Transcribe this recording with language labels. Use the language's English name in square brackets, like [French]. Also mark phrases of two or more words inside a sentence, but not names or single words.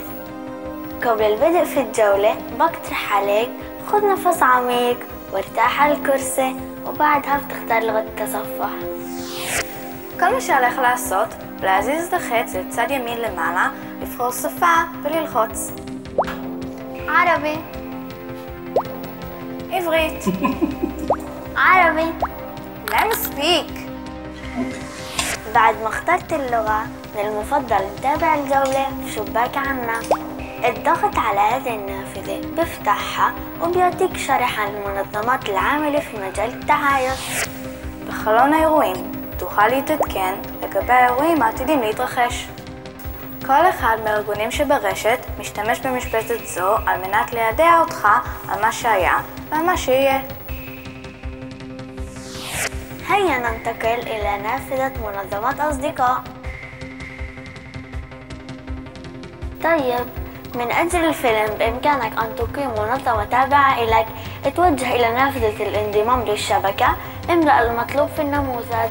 [Arabic] قبل البدء في الجولة بقترح عليك خذ نفس عميق وارتاح على الكرسي، وبعدها بتختار لغة التصفح. [Hebrew] כל מה שעליך לעשות, להזיז את החץ לצד ימין למעלה, לבחור שפה וללחוץ. [Arabic] عربي. [Hebrew] עברית. [Arabic] عربي. لا مسبيك. بعد ما اخترت اللغة من المفضل نتابع الجولة في شباك عنا. الضغط على هذه النافذة بفتحها وبيعطيك شرح عن المنظمات العاملة في مجال التعايش. [Hebrew] בחלון האירועים תוכל להתעדכן לגבי האירועים העתידים להתרחש. כל אחד מהארגונים שברשת משתמש במשבצת זו על מנת לידע אותך על מה שהיה ועל מה שיהיה. [Arabic] هيا ننتقل إلى نافذة منظمات أصدقاء. طيب، من أجل الفيلم بإمكانك أن تقيم منظمة تابعة إليك. اتوجه إلى نافذة الانضمام للشبكة، املأ المطلوب في النموذج.